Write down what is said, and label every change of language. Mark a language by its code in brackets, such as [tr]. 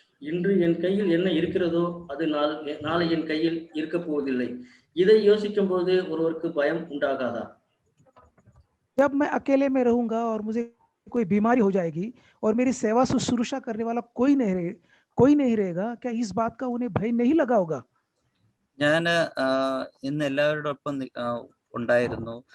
[ta] இன்று என் கையில் என்ன இருக்கிறதோ அது நாளை என் கையில் இருக்க போவதில்லை. இதை யோசிக்கும் போது ஒருவருக்கு பயம் உண்டாகாதா? [hi] जब मैं अकेले में रहूंगा और मुझे कोई बीमारी हो जाएगी और मेरी सेवा शुश्रूषा करने वाला कोई नहीं रहेगा, क्या इस बात का उन्हें भय नहीं लगा होगा? [ml] ഞാൻ ഇന്ന് എല്ലാവരോടൊപ്പം ഉണ്ടായിരുന്നു.